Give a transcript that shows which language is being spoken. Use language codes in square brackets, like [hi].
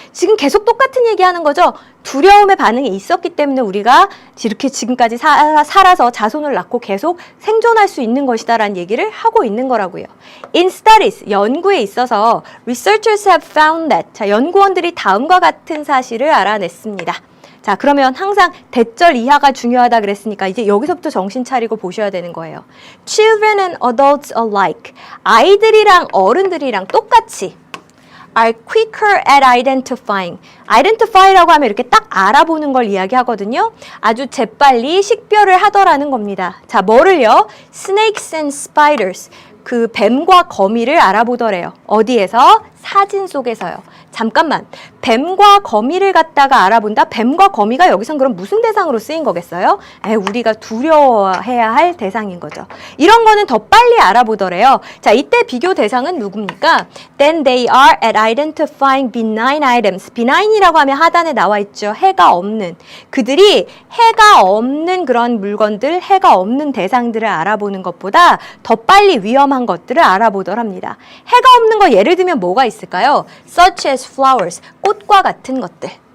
[ko] 지금 계속 똑같은 얘기하는 거죠. 두려움의 반응이 있었기 때문에 우리가 이렇게 지금까지 살아서 자손을 낳고 계속 생존할 수 있는 것이다라는 얘기를 하고 있는 거라고요. [en] In studies, [ko] 연구에 있어서 [en] researchers have found that, [ko] 자, 연구원들이 다음과 같은 사실을 알아냈습니다. 자, 자, 그러면 항상 대절 이하가 중요하다 그랬으니까 이제 여기서부터 정신 차리고 보셔야 되는 거예요. [en] Children and adults alike. [ko] 아이들이랑 어른들이랑 똑같이 [en] are quicker at identifying. [ko] identify라고 하면 이렇게 딱 알아보는 걸 이야기하거든요. 아주 재빨리 식별을 하더라는 겁니다. 자, 뭐를요? [en] Snakes and spiders. [ko] 그 뱀과 거미를 알아보더래요. 어디에서? 사진 속에서요. 잠깐만, 뱀과 거미를 갖다가 알아본다? 뱀과 거미가 여기선 그럼 무슨 대상으로 쓰인 거겠어요? 우리가 두려워해야 할 대상인 거죠. 이런 거는 더 빨리 알아보더래요. 자, 이때 비교 대상은 누굽니까? [en] Then they are at identifying benign items. [ko] benign이라고 하면 하단에 나와 있죠. 해가 없는. 그들이 해가 없는 그런 물건들, 해가 없는 대상들을 알아보는 것보다 더 빨리 위험한 것들을 알아보더랍니다. 해가 없는 거 예를 들면 뭐가 있을까요? [en] Such as flowers, [ko] 꽃과 같은 것들.